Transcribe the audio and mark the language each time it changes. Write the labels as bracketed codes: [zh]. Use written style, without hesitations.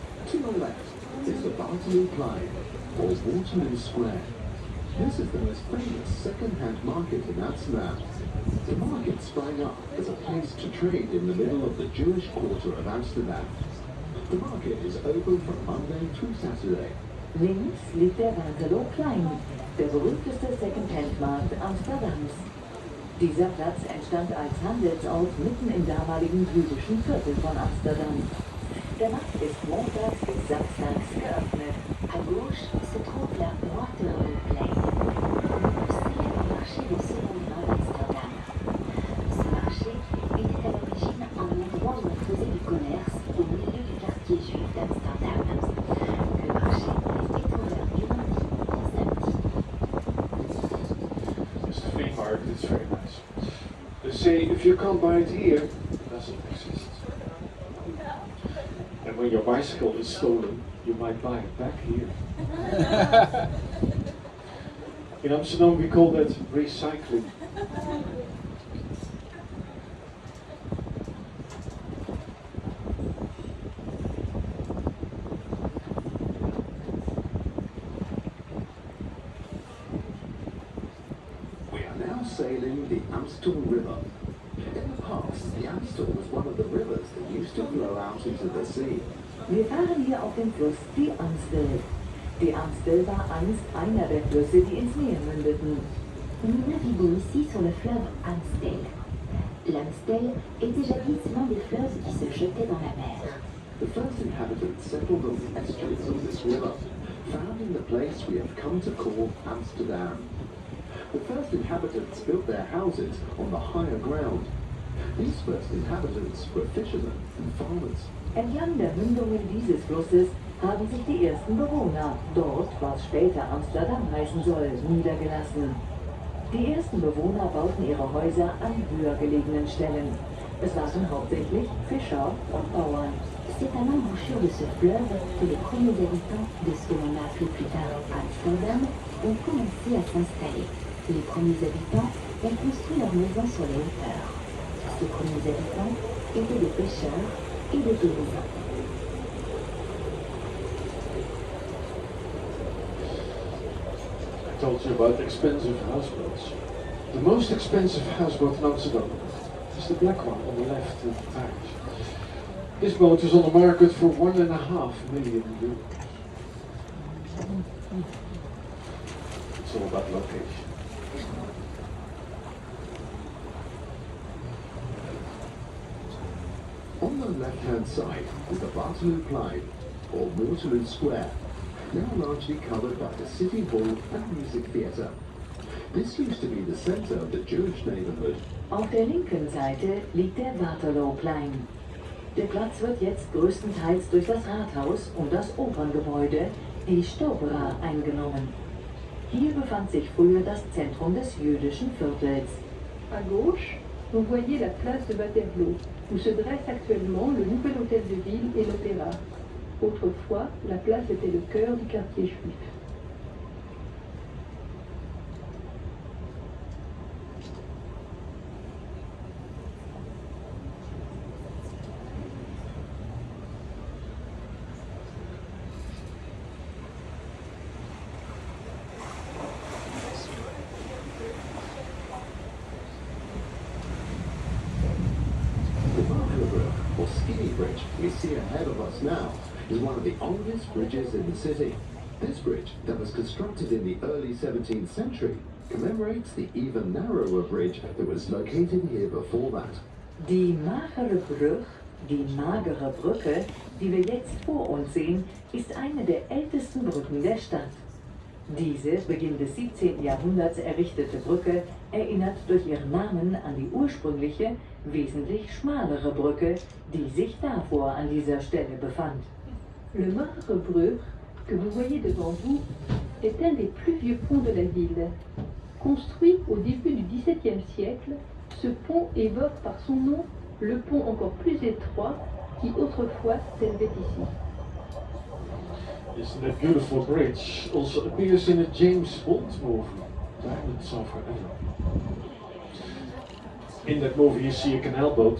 [en] To the left is the Waterloo Plain, or Waterloo Square. This is the most famous second-hand market in Amsterdam. The market sprang up as a place to trade in the middle of the Jewish quarter of Amsterdam. The market is open from Monday through Saturday. [de] Links liegt der Waterloo Plain, der berühmteste Second-Hand-Markt Amsterdams. Dieser Platz entstand als Handelsort mitten im damaligen jüdischen Viertel von Amsterdam. Der Markt ist montags bis samstags geöffnet. [fr] À gauche se trouve la Waterloo Plain, le célèbre marché des secondes mains d'Amsterdam. Ce marché était à l'origine un endroit où on faisait du commerce au milieu du quartier juif d'Amsterdam. Le marché est ouvert du lundi au samedi. [en] It's the flea market, it's very nice. They say if you can't buy it here, it doesn't exist. And when your bicycle is stolen, you might buy it back here. In Amsterdam we call that recycling. We are now sailing the Amstel River. In the past, the Amstel was one of the rivers that used to flow out into the sea. [de] Wir fahren hier auf dem Fluss die Amstel. Die Amstel war einst einer der Flüsse, die ins Meer mündeten. [fr] Nous naviguons ici sur le fleuve Amstel. L'Amstel était jadis l'un des fleuves qui se jetaient dans la mer. [en] The first inhabitants settled on the estuaries of this river, founding the place we have come to call Amsterdam. The first inhabitants built their houses on the higher ground. These first inhabitants were fishermen and farmers. [de] Entlang der Mündungen dieses Flusses haben sich die ersten Bewohner, dort, was später Amsterdam heißen soll, niedergelassen. Die ersten Bewohner bauten ihre Häuser an höher gelegenen Stellen. Es waren hauptsächlich Fischer und Bauern. [fr] C'est à l'embouchure de ce fleuve que les premiers habitants de ce que l'on a appelé plus tard Amsterdam ont commencé à s'installer. Les premiers habitants ont construit leurs maisons sur les hauteurs. Ces premiers habitants étaient des pêcheurs et des paysans. [en] I told you about expensive houseboats. The most expensive houseboat in Amsterdam is the black one on the left in the page. This boat is on the market for €1.5 million. It's all about location. On the left-hand side is the Waterloo Plain, or Waterloo Square, now largely covered by the City Hall and Music Theatre. This used to be the centre of the Jewish neighbourhood. [de] Auf der linken Seite liegt der Waterloo Plain. Der Platz wird jetzt größtenteils durch das Rathaus und das Operngebäude, die Stopera, eingenommen. Hier befand sich früher das Zentrum des jüdischen Viertels. [fr] À gauche, vous voyez la place de Waterloo, où se dresse actuellement le nouvel hôtel de ville et l'opéra. Autrefois, la place était le cœur du quartier juif. [en] The Barker or Skinny Bridge we see ahead of us now is one of the oldest bridges in the city. This bridge, that was constructed in the early 17th century, commemorates the even narrower bridge that was located here before that. [de] Die magere Brücke, die wir jetzt vor uns sehen, ist eine der ältesten Brücken der Stadt. Diese Beginn des 17. Jahrhunderts errichtete Brücke erinnert durch ihren Namen an die ursprüngliche, wesentlich schmalere Brücke, die sich davor an dieser Stelle befand. [fr] Le Marbre Bruch, que vous voyez devant vous, est un des plus vieux ponts de la ville. Construit au début du XVIIe siècle, ce pont évoque par son nom le pont encore plus étroit qui autrefois s'élevait ici. [en] Isn't that beautiful bridge? Also appears in a James Bond movie, Diamonds Are Forever. In that movie you see a canal boat.